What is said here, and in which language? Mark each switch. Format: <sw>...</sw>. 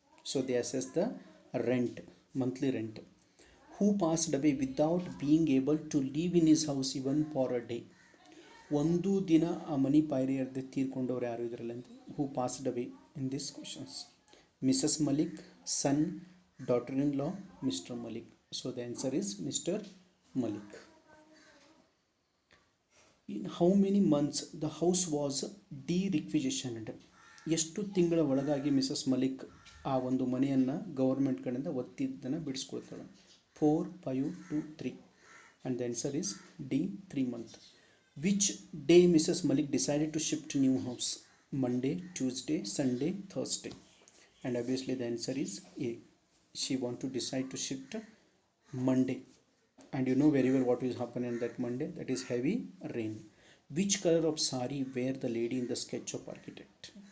<en>So they assess the rent, monthly rent. Who passed away without being able to live in his house even for a day?</en> <kn>ಒಂದು ದಿನ ಆ ಮನಿ ಪಾಯರಿಯರ್ದೆ ತೀರ್ಕೊಂಡವ್ರು ಯಾರು ಇದರಲ್ಲಿ ಅಂತ?</kn> <en>Who passed away in this questions? Mrs Malik, son, daughter in law, Mr Malik. So the answer is Mr Malik. In how many months the house was de-requisitioned?</en> <kn>ಎಷ್ಟು ತಿಂಗಳ ಒಳಗಾಗಿ Mrs Malik ಆ ಒಂದು ಮನೆಯನ್ನು ಗೌರ್ಮೆಂಟ್ ಕಡೆಯಿಂದ ಒತ್ತಿದ್ದನ್ನು ಬಿಡಿಸ್ಕೊಳ್ತಾಳೆ?</kn> <en>4, 5, 2, 3. And the answer is D, 3 months. Which day Mrs Malik decided to shift new house? Monday, Tuesday, Sunday, Thursday. And obviously the answer is A. She want to decide to shift Monday. And you know very well what will happen on that Monday. That is heavy rain. Which color of sari wear the lady in the sketch of architect?</en>